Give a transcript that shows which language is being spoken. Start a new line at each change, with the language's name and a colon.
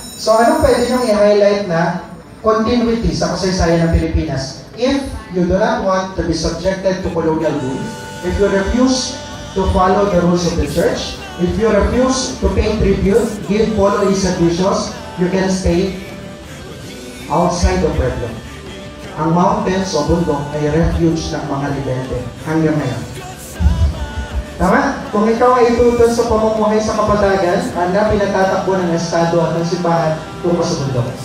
Filipino: So, anong pwede niyong i-highlight na continuity sa kasaysayan ng Pilipinas? If
English: you do not want to be subjected to colonial rule, if you refuse to follow the rules of the church, if you refuse to pay tribute, give follow his servicios, you can stay outside the pueblo.
Filipino: Ang mountains o bundok ay refuge ng mga rebelde hanggang ngayon. Tama? Kung ikaw ay ituton sa pamumuhay sa kapatagan, na pinatatakbo ng estado at ng simbahan tungo sa bundok.